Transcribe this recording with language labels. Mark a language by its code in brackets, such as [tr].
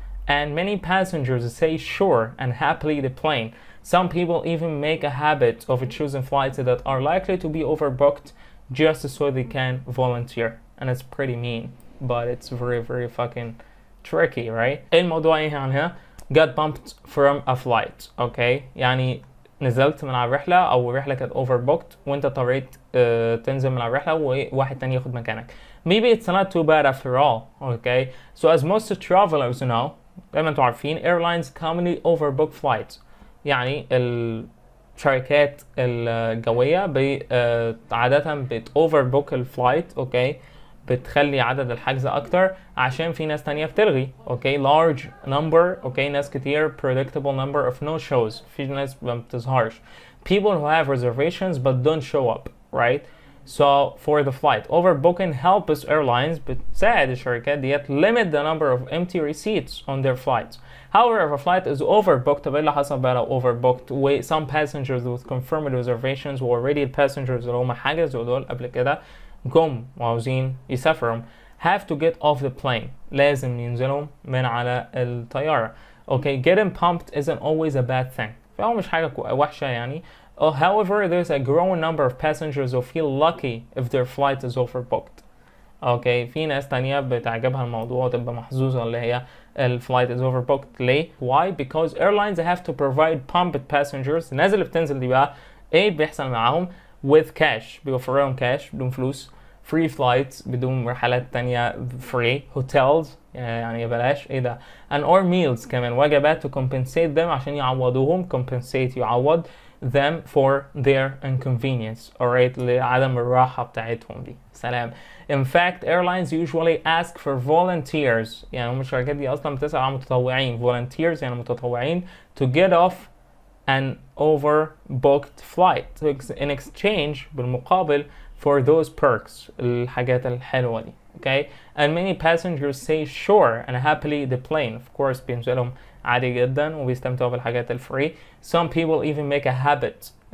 [en] And many passengers say sure and happily decline. Some people even make a habit of choosing flights that are likely to be overbooked just so they can volunteer. And it's pretty mean, but it's very, very fucking tricky, right? [ar] الموضوع ايه عنها؟ [en] got bumped from a flight. [ar] اوكي يعني نزلت من على الرحلة او الرحلة كانت overbooked وانت اضطريت تنزل من على الرحلة وواحد تاني ياخد مكانك. [en] Maybe it's not too bad after all. Okay, so as most travelers know, [ar] دايما انتوا عارفين [en] airlines commonly overbook flights. [ar] يعني الشركات الجوية عادة بت overbook الفلايت. اوكي بتخلي عدد الحجز اكتر عشان في ناس تانية بتلغي. [en] Okay large number. [ar] اوكي ناس كتير [en] predictable number of no shows. [ar] في ناس ما بتظهرش. [en] People who have reservations but don't show up, right? So for the flight, overbooking helps airlines [ar] بتساعد الشركات ديت [en] limit the number of empty receipts on their flights. However, if a flight is overbooked, [ar] طب ايه اللي حصل بقى لو [en] overbooked و some passengers with confirmed reservations و already passengers [ar] اللي هم حجزوا دول قبل كده جم وعاوزين يسافروا [en] have to get off the plane. [ar] لازم ينزلوا من على الطيارة. [en] Okay, getting pumped isn't always a bad thing. [ar] فهو مش حاجة وحشة يعني. [en] However, there's a growing number of passengers who feel lucky if their flight is overbooked. [ar] Okay, في ناس تانية بتعجبها الموضوع وتبقى محظوظة اللي هي [en] flight is overbooked. [ar] ليه؟ [en] Why? Because airlines have to provide pumped passengers. [ar] الناس اللي بتنزل دي بقى ايه بيحصل معاهم؟ [en] with cash. [ar] بيوفر لهم cash بدون فلوس. [en] free flights [ar] بدون رحلات تانية free. hotels يعني بلاش ايه ده. [en] and or meals [ar] كمان وجبات [en] to compensate them [ar] عشان يعوضوهم. [en] compensate [ar] يعوض [en] them for their inconvenience. [ar] alright لعدم الراحة بتاعتهم دي. سلام. [en] In fact, airlines usually ask for volunteers. [ar] يعني هم الشركات دي أصلا بتسأل عن متطوعين. [en] volunteers [ar] يعني متطوعين [en] to get off an overbooked flight in exchange [ar] بالمقابل [en] for those perks [ar] الحاجات الحلوة دي. [en] Okay, and many passengers say sure and happily decline. Of course [ar] بينزلهم عادي جدا وبيستمتعوا بالحاجات الفري. [en] Some people even make a habit